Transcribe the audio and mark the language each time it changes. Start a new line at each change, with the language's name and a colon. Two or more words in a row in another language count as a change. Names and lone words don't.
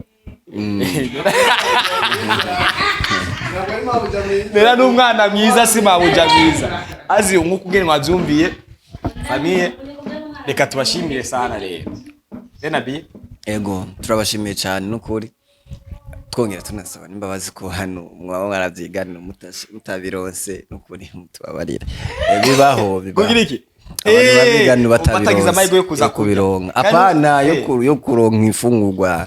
Rundi: nera n'umwana mwiza si mabuja mwiza azi nk'ukugene mwavyumviye famille reka tubashimire sana rero Zenabi ego turabashimiye cyane n'ukuri twongera tunasaba nimbabazi ko hano mwaba mwaravyiganira mutabironse n'ukuri mutubabarira bibaho kugira iki batagize amahirwe yo kuza kubironka apana yo kuronka ifungurwa